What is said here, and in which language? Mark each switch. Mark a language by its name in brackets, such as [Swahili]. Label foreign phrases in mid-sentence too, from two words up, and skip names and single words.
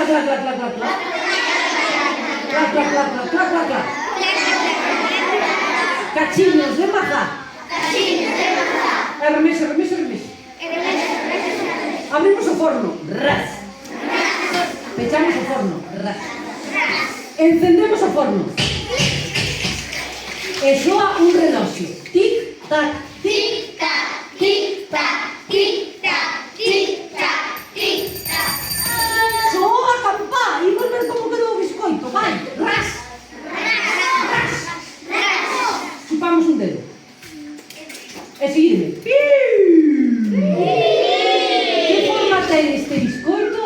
[Galician] clac, clac, clac, clac. Clac, clac, clac, clac, clac, clac, clac. Cachiños de mazá. Remesa, remesa, remesa. Abrimos o forno. Ras. Pechamos o forno. Ras. Encendemos o forno. E soa un reloxo. Tic, tac, tic, tac, tic, tac, tic, tac, tic, tac, tic, tac. Soa a campá e volver como quedou o biscoito. Vai, ras. Ras. Chupamos un dedo. E seguidme. Que forma ten este biscoito?